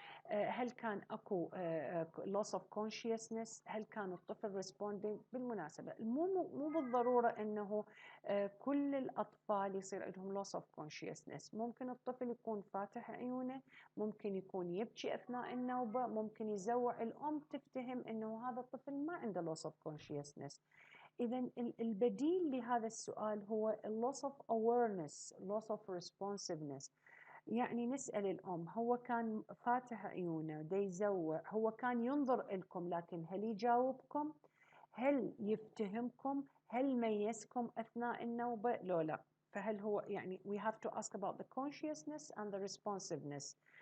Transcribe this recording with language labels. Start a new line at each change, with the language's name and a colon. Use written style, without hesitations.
Arabic: هل كان أكو loss of consciousness؟ هل كان الطفل responding؟ بالمناسبة مو بالضرورة أنه كل الأطفال يصير عندهم loss of consciousness. ممكن الطفل يكون فاتح عيونه، ممكن يكون يبكي أثناء النوبة، ممكن يزوع الأم تفتهم أنه هذا الطفل ما عنده loss of consciousness. إذا البديل لهذا السؤال هو loss of awareness، loss of responsiveness. يعني نسأل الأم هو كان فاتح عيونه دا يزوع، هو كان ينظر لكم لكن هل يجاوبكم؟ هل يفتهمكم؟ هل ميزكم أثناء النوبة؟ لا. فهل هو يعني
English: we have to ask about the consciousness and the responsiveness.